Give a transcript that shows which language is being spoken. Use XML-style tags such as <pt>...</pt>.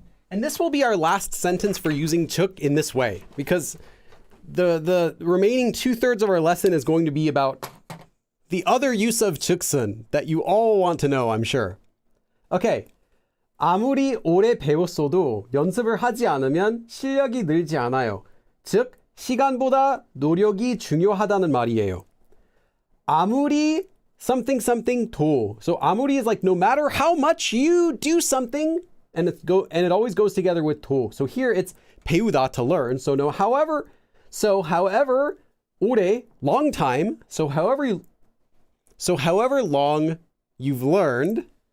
<en>And this will be our last sentence for using took in this way, because the remaining 2/3 of our lesson is going to be about the other use of tuksun that you all want to know, I'm sure. Okay.</en> <ko>아무리 오래 배웠어도 연습을 하지 않으면 실력이 늘지 않아요. 즉, 시간보다 노력이 중요하다는 말이에요.</ko> <en>아무리 something something 도. So 아무리 is like no matter how much you do something, and it always goes together with 도. So here it's 배우다, to learn. So however 오래, long time. So however long you've learned.</en>